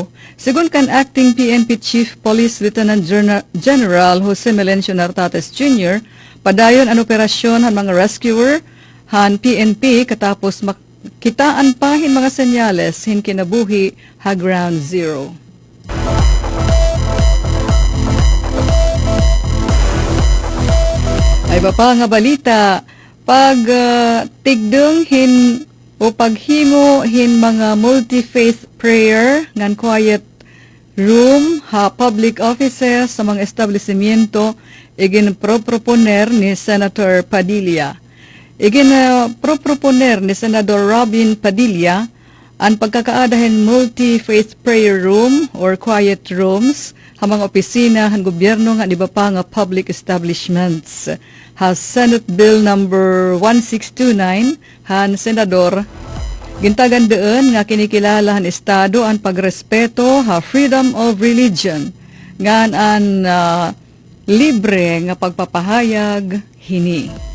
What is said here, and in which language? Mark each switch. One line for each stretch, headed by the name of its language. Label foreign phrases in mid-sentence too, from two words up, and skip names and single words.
Waray: Sigun kan acting PNP Chief Police Lieutenant General Jose Melencio Nartates Jr., padayon ang operasyon han mga rescuer han PNP katapos makitaan pa hin mga senyales hin kinabuhi ha
English: ground zero.
Waray: Ay ba pa nga balita, pag tigdong hin o paghimo hin mga
English: multi-faith prayer
Waray: ngan
English: quiet room
Waray: ha
English: public offices
Waray: sa mga establishmento igin proponer ni Senator Padilla. Igin proponer ni Senador Robin Padilla ang pagkakaadahin
English: multi-faith prayer room or quiet rooms
Waray: ha mga opisina han gobyerno nga iba pa nga
English: public establishments.
Waray: Ha Senate Bill number 1629 han Senador Gintagan deun nga kinikilala han estado ang pagrespeto ha
English: freedom of religion
Waray: ngan an libre nga pagpapahayag hini.